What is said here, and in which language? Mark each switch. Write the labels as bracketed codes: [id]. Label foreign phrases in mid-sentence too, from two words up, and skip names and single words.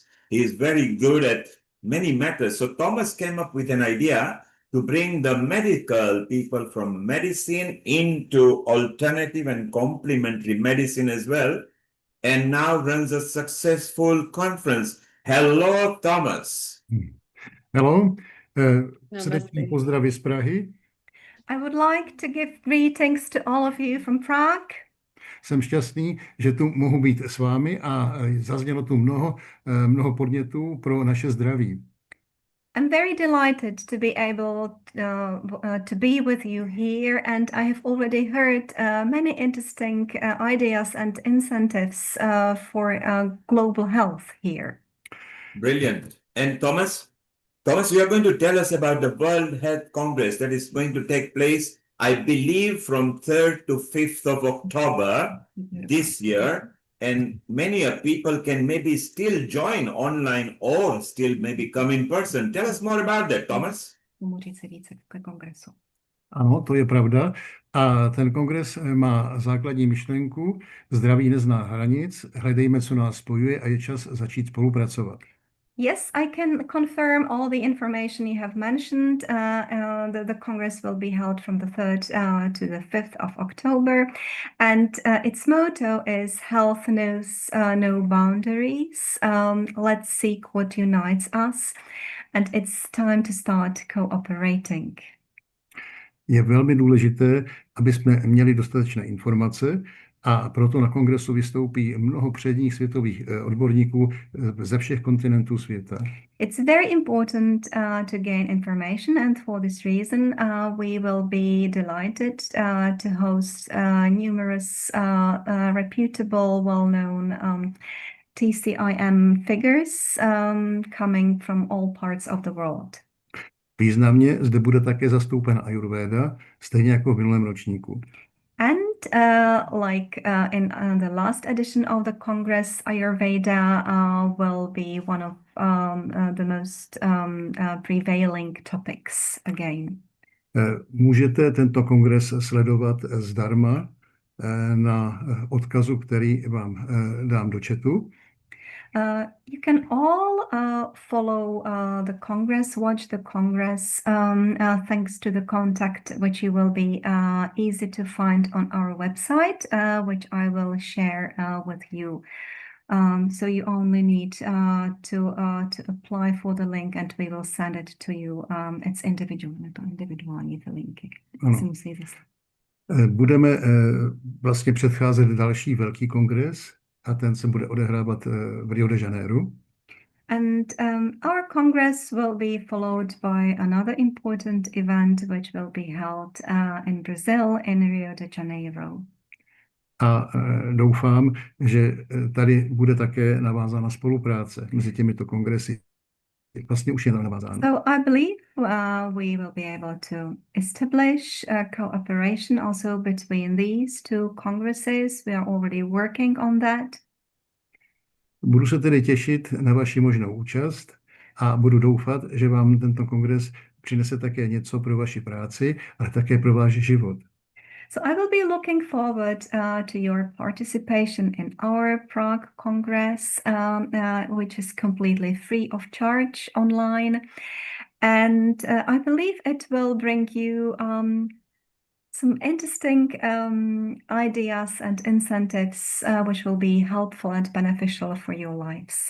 [en] He is very good at many matters. So Thomas came up with an idea to bring the medical people from medicine into alternative and complementary medicine as well, and now runs a successful conference. Hello, Thomas. [cs] Hello, srdečný Namaste. pozdraví z Prahy. [en] I would like to give greetings to all of you from Prague. [cs] Jsem šťastný, že tu mohu být s vámi a zaznělo tu mnoho podnětů pro naše zdraví. [en] I'm very delighted to be able to be with you here, and I have already heard many interesting ideas and incentives for global health here. Brilliant. And Thomas, you are going to tell us about the World Health Congress that is going to take place, I believe, from 3rd to 5th of October this year. And many people can maybe still join online or still maybe come in person. Tell us more about that, Thomas. [cs] Ano, to je pravda. A ten kongres má základní myšlenku: zdraví nezná hranic, hledejme, co nás spojuje, a je čas začít spolupracovat. [en] Yes, I can confirm all the information you have mentioned. The Congress will be held from the 3rd to the 5th of October. And its motto is Health Knows No Boundaries. Let's seek what unites us. And it's time to start cooperating. [cs] Je velmi důležité, aby jsme měli dostatečné informace, a proto na kongresu vystoupí mnoho předních světových odborníků ze všech kontinentů světa. [en] It's very important to gain information, and for this reason we will be delighted to host numerous reputable, well-known TCIM figures coming from all parts of the world. [cs] Významně zde bude také zastoupena Ayurveda, stejně jako v minulém ročníku. [en] And like in the last edition of the Congress, Ayurveda will be one of the most prevailing topics again. [cs] Můžete tento kongres sledovat zdarma na odkazu, který vám dám do chatu. [en] You can all follow the Congress, watch the Congress, thanks to the contact which you will be easy to find on our website, which I will share with you. So you only need to apply for the link, and we will send it to you. [cs] It's individuální ty linky. Budeme vlastně předcházet další velký kongres, a ten se bude odehrávat v Rio de Janeiro. [en] And our Congress will be followed by another important event which will be held in Brazil, in Rio de Janeiro. [cs] A doufám, že tady bude také navázána spolupráce mezi těmito kongresy. Vlastně už je navázáno. [en] So I believe we will be able to establish a cooperation also between these two congresses. We are already working on that. [cs] Budu se tedy těšit na vaši možnou účast a budu doufat, že vám tento kongres přinese také něco pro vaši práci, ale také pro váš život. [en] So I will be looking forward to your participation in our Prague Congress, which is completely free of charge online. And I believe it will bring you some interesting ideas and incentives which will be helpful and beneficial for your lives.